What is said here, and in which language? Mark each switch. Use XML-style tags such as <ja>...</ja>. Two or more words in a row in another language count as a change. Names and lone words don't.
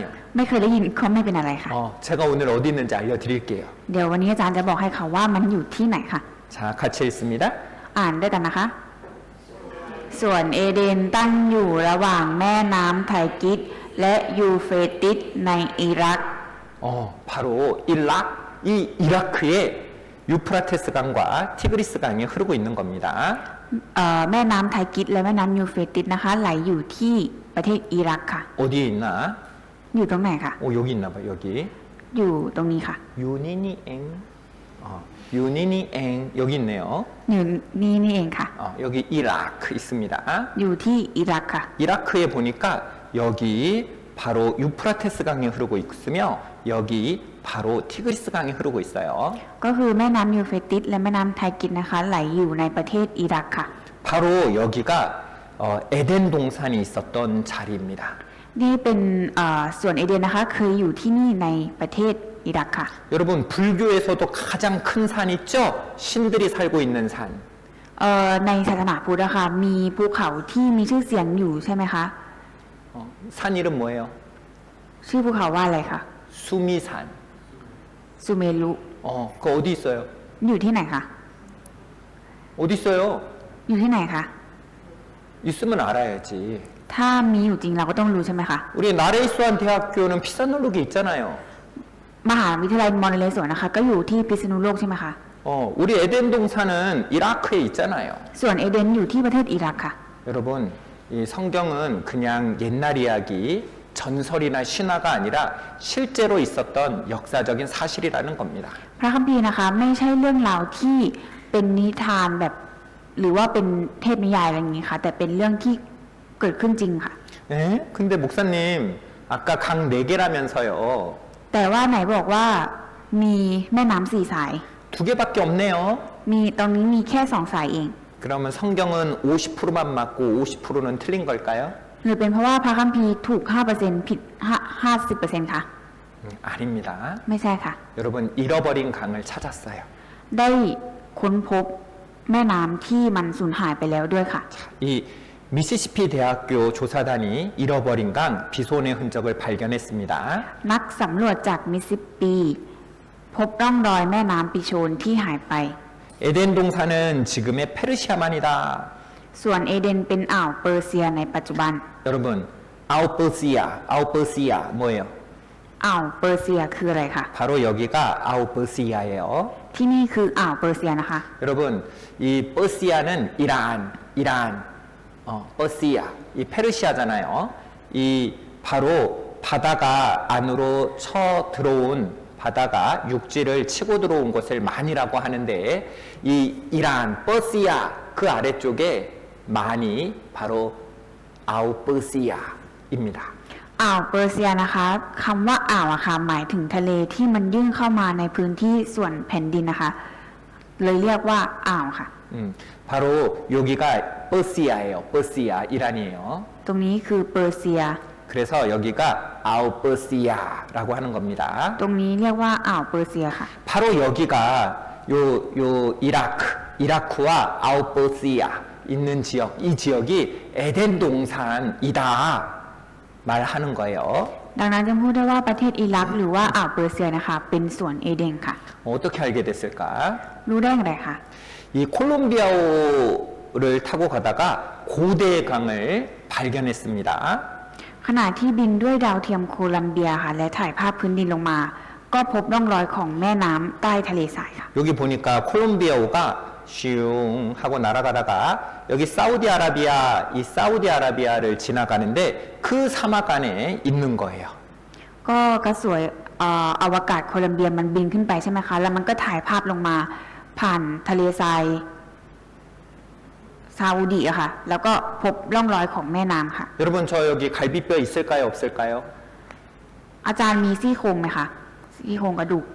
<th>ไม่เคยได้ยินก็ไม่เป็นอะไรค่ะ</th> <ko>제가 오늘 어디 있는지 알려드릴게요.</ko> <th>เดี๋ยววันนี้อาจารย์จะบอกให้ค่ะว่ามันอยู่ที่ไหนค่ะ</th> <ko>자, 같이 읽습니다.</ko> <th>อ่านด้วยกันนะคะ ส่วนเอเดนตั้งอยู่ระหว่างแม่น้ำไทกิสและยูเฟรติสในอิรัก</th> <ko>바로 이 이라크에 유프라테스 강과 티그리스 강이 흐르고 있는 겁니다.</ko> <th>แม่น้ำไทกิสและแม่น้ำยูเฟรติสนะคะไหลอยู่ที่ประเทศอิรักค่ะ</th> <ko>어디에 있나?</ko> <th>อยู่ตรงไหนคะ</th> <ko>여기 있나 봐, 여기.</ko> <th>อยู่ตรงนี้ค่ะ</th> <ko>유니니엥. 유니니엥. 여기 있네요.</ko> <th>อยู่นี่เองค่ะ</th> <ko>여기 이라크 있습니다.</ko> <th>อยู่ที่อิรักค่ะ</th> <ko>이라크에 보니까 여기 바로 유프라테스 강이 흐르고 있으며 여기 바로 티그리스 강이 흐르고 있어요.</ko> <th>ก็คือแม่น้ำยูเฟรติสและแม่น้ำไทกิสนะคะไหลอยู่ในประเทศอิรักค่ะ</th> <ko>바로 여기가 에덴 동산이 있었던 자리입니다.</ko> <th>นี่เป็นส่วนเอเดนนะคะเคยอยู่ที่นี่ในประเทศอิรักค่ะ</th> <ko>여러분 불교에서도 가장 큰 산 있죠? 신들이 살고 있는 산.</ko> <th>ในศาสนาพุทธนะคะมีภูเขาที่มีชื่อเสียงอยู่ใช่ไหมคะ</th> <ko>산 이름 뭐예요?</ko> <th>ชื่อภูเขาว่าอะไรคะ</th> <ko>수미산.</ko> <th>ซูเมรุ</th> <ko>그거 어디 있어요?</ko> <th>อยู่ที่ไหนคะ</th> <ko>어디 있어요?</ko> <th>อยู่ที่ไหนคะ</th> <ko>있으면 알아야지.</ko> <th>ถ้ามีอยู่จริงเราก็ต้องรู้ใช่ไหมคะ</th> <ko>우리 나레이스완 대학교는 피사놀룩에 있잖아요.</ko> <th>มหาวิทยาลัยมอญเลสวนนะคะก็อยู่ที่พิษณุโลกใช่ไหมคะ</th> <ko>우리 에덴 동산은 이라크에 있잖아요.</ko> <th>ส่วนเอเดนอยู่ที่ประเทศอิรักค่ะ</th> <ko>여러분, 이 성경은 그냥 옛날 이야기, 전설이나 신화가 아니라 실제로 있었던 역사적인 사실이라는 겁니다.</ko> <th>พระคัมภีร์นะคะไม่ใช่เรื่องราวที่เป็นนิทานแบบหรือว่าเป็นเทพนิยายอะไรอย่างนี้ค่ะแต่เป็นเรื่องที่เกิดขึ้นจริงค่ะ</th> <ko>네? 근데 목사님, 아까 강 4개라면서요.</ko> <th>แต่ว่าไหนบอกว่ามีแม่น้ำสี่สาย</th> <ko>두 개밖에 없네요.</ko> <th>มีตรงนี้มีแค่สองสายเอง</th> <ko>그러면 성경은 50%만 맞고 50%는 틀린 걸까요?</ko> <th>หรือเป็นเพราะว่าพระคัมภีร์ถูก 5% ผิด 50% ค่ะ</th> <ko>아닙니다.</ko> <th>ไม่ใช่ค่ะ</th> <ko>여러분, 잃어버린 강을 찾았어요.</ko> <th>ได้ค้นพบแม่น้ำที่มันสูญหายไปแล้วด้วยค่ะ</th> <ko>이 미시시피 대학교 조사단이 잃어버린 강 비손의 흔적을 발견했습니다.</ko> <th>นักสำรวจจากมิสซิสซิปปีพบร่องรอยแม่น้ำปิโชนที่หายไป</th> <ko>에덴 동산은 지금의 페르시아만이다.</ko> <th>ส่วนเอเดนเป็นอ่าวเปอร์เซียในปัจจุบัน</th> <ko>여러분, 아웃버시아 뭐예요?</ko> <th>อ่าวเปอร์เซียคืออะไรคะ</th> <ko>바로 여기가 아웃버시아예요.</ko> <th>ที่นี่คืออ่าวเปอร์เซียนะคะ</th> <ko>여러분, 이 버시아는 이란, 버시아, 이 페르시아잖아요. 이 바로 바다가 안으로 쳐 들어온 바다가 육지를 치고 들어온 것을 만이라고 하는데 이 이란, 버시아 그 아래쪽에 만이 바로 아웃버시아입니다.</ko> <th>อ่าวเปอร์เซียนะคะคำว่าอ่าวอะค่ะหมายถึงทะเลที่มันยื่นเข้ามาในพื้นที่ส่วนแผ่นดินนะคะ เลยเรียกว่าอ่าวค่ะ</th> <ko>바로 여기가 버시아예요. 버시아 이란이에요.</ko> <th>ตรงนี้คือเปอร์เซีย</th> <ko>그래서 여기가 아웃버시아라고 하는 겁니다.</ko> <th>ตรงนี้เรียกว่าอ่าวเปอร์เซียค่ะ</th> <ko>바로 여기가 요 이라크와 아웃버시아 있는 지역, 이 지역이 에덴 동산이다 말하는 거예요.</ko> <th>ดังนั้นจึงพูดได้ว่าประเทศอิรักหรือว่าอ่าวเปอร์เซียนะคะเป็นส่วนเอเดนค่ะ</th> <ko>어떻게 알게 됐을까?</ko> <th>รู้ได้อย่างไรคะ</th> <ko>이 콜롬비아호를 타고 가다가 고대의 강을 발견했습니다.</ko> <th>ขณะที่บินด้วยดาวเทียมโคลัมเบียค่ะและถ่ายภาพพื้นดินลงมา ก็พบร่องรอยของแม่น้ำใต้ทะเลทรายค่ะ</th> <ko>여기 보니까 콜롬비아호가 슝 하고 날아가다가 여기 이 사우디아라비아를 지나가는데 그 사막 안에 있는 거예요.</ko> <th>ก็กระสวยอวกาศโคลัมเบียมันบินขึ้นไปใช่ไหมคะแล้วมันก็ถ่ายภาพลงมาผ่านทะเลทรายซาอุดีอะค่ะแล้วก็พบร่องรอยของแม่น้ำค่ะ</th> <ko>여러분 저 여기 갈비뼈 있을까요 없을까요?</ko> <th>อาจารย์มีซี่โครงไหมคะซี่โครงกระดูก</th>